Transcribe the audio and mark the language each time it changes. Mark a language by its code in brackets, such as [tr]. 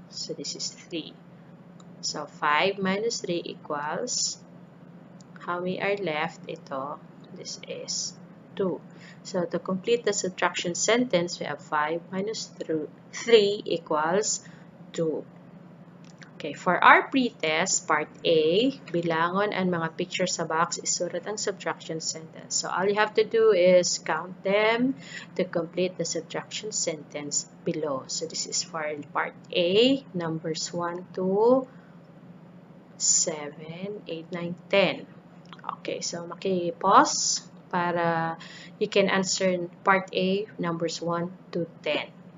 [en] So, this is 3. So, 5 minus 3 equals, how many are left? Ito, this is 2. So, to complete the subtraction sentence, we have 5 minus 3 equals 2. Okay, for our pretest, part A, [bik] bilangon ang mga pictures sa box, isulat ang subtraction sentence. [en] So, all you have to do is count them to complete the subtraction sentence below. So, this is for part A, numbers 1 to 7, 8, 9, 10. Okay, so maki-pause para you can answer part A, numbers 1 to 10.